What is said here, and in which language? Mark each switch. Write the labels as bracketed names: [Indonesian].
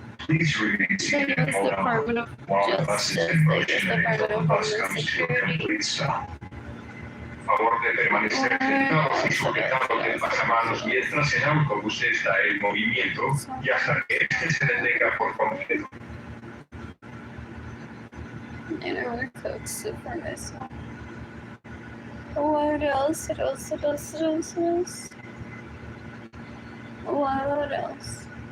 [English] Please remain seated and hold on while the bus is in motion and until the bus comes to a complete stop. [Spanish] Favor de permanecer sentados y sujetando el pasamanos mientras el autobús está en movimiento y hasta que este se detenga por completo. [English] And I would cook soup for myself. What else? What else? What else? What else? What else?